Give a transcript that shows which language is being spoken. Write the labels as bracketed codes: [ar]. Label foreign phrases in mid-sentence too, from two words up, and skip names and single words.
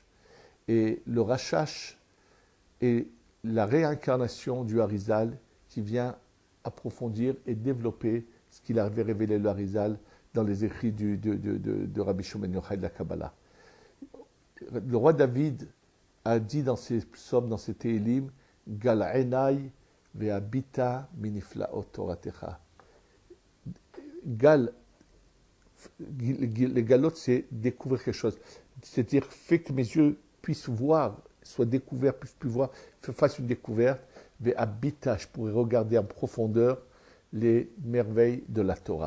[fr] Et le Rashash est la réincarnation du Harizal qui vient approfondir et développer ce qu'il avait révélé le Harizal dans les écrits de Rabbi Shimon ben Yochai de la Kabbalah. Le roi David a dit dans ses psaumes, dans ses Télim, [he] גל עיני ואביטה מנפלאות תורתך. [fr] Gal, les galotes, c'est découvrir quelque chose. C'est-à-dire, fait que mes yeux puissent voir, soient découverts, puissent plus voir, fassent une découverte, ve'abita, je pourrais regarder en profondeur les merveilles de la Torah.